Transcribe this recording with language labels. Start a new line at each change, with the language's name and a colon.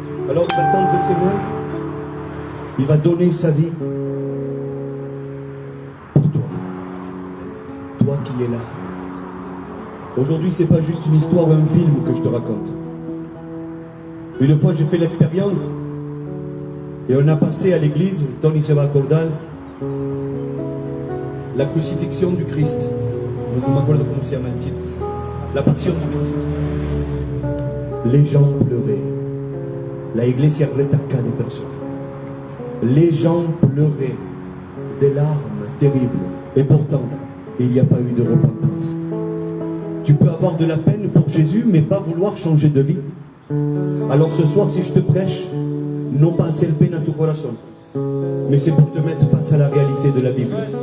French: Alors il va tendre ses mains, il va donner sa vie pour toi. Toi qui es là. Aujourd'hui, c'est pas juste une histoire ou un film que je te raconte. Une fois, j'ai fait l'expérience et on a passé à l'église,
Spanish: Tony se va acordar,
French: la crucifixion du Christ.
Spanish: No me acuerdo cómo se llama el titre.
French: La passion du Christ. Les gens pleuraient.
Spanish: La iglesia retaca de personnes.
French: Les gens pleuraient des larmes terribles. Et pourtant, il n'y a pas eu de repentance. Tu peux avoir de la peine pour Jésus, mais pas vouloir changer de vie. Alors ce soir, si je te prêche, non pas hacer peine à
Spanish: tu corazón,
French: mais c'est pour te mettre face à la réalité de la Bible.